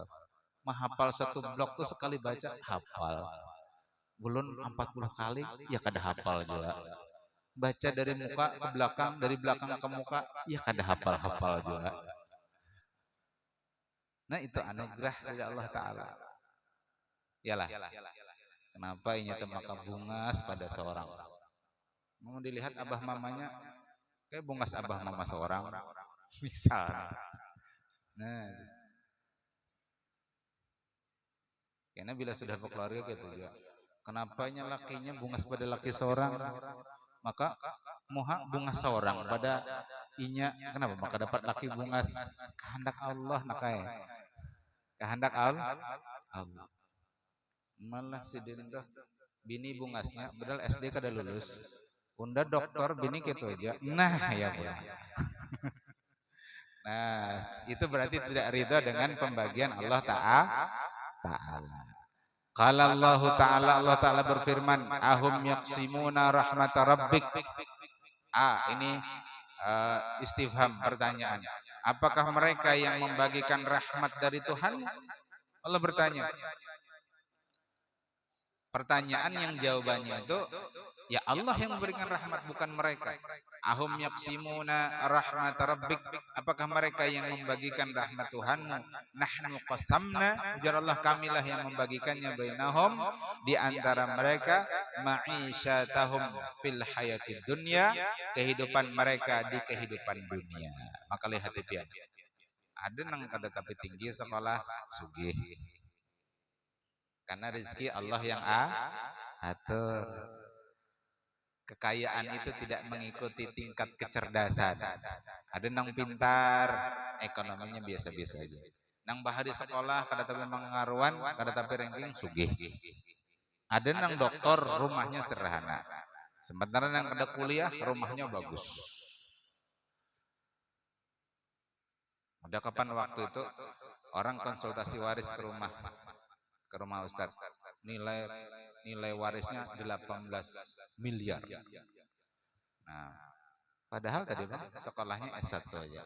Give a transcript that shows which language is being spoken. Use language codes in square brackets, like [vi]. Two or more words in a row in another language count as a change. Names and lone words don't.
[id] Menghafal satu blok tuh sekali baca hafal. [bjn] Belum 40 kali ya kada hafal juga. Baca dari muka ke belakang, dari belakang ke muka ya kada hafal juga. [id] Nah itu anugerah dari Allah Ta'ala. Yalah. [bjn] Kenapa ini maka bungas pada seorang. Mau dilihat abah mamanya kayak bungas abah mama seorang. [id] Misal. Nah. Karena bila sudah berkeluarga gitu juga. [bjn] Kenapanya lakinya bungas pada laki seorang, maka muha bungas seorang pada inya. Kenapa? Maka dapat laki bungas. Kehendak Allah nakai. [id] Kehendak Allah. [bjn] Malah si Dinda bini bungasnya, padahal SD kada lulus. Unda dokter bini gitu aja. [id] Nah ya Bu. Nah itu berarti tidak ridha dengan pembagian Allah Ta'ala. [ar] قال الله تعالى berfirman, أهم يقسمون رحمة ربك. [id] Ini istifham, pertanyaan. Apakah mereka yang membagikan rahmat dari Tuhan? Allah bertanya. Pertanyaan yang jawabannya itu ya Allah yang memberikan rahmat, bukan mereka. [ar] أهم يقسمون رحمة ربك. [id] Apakah mereka yang membagikan rahmat Tuhanmu? [ar] نحن قسمنا, [id] ujar Allah, kamilah yang membagikannya bainahum, di antara mereka, [ar] معيشتهم في الحياة الدنيا, [id] kehidupan mereka di kehidupan dunia. Maka lihat itu ya. [bjn] Ada nang kada tapi tinggi sekolah sugih. [id] Karena rezeki Allah yang atur. Kekayaan itu tidak mengikuti tingkat kecerdasan. [bjn] Ada nang pintar, ekonominya biasa-biasa aja. Nang bahari sekolah kada tapi mengaruan, kada tapi ranking sugih. [id] Ada nang doktor, rumahnya sederhana. Sementara nang kada kuliah, rumahnya bagus. Ada kapan waktu itu orang konsultasi waris ke rumah Ustaz. Nilai warisnya 18 miliar. Nah, padahal tadi Bang sekolahnya S1 aja.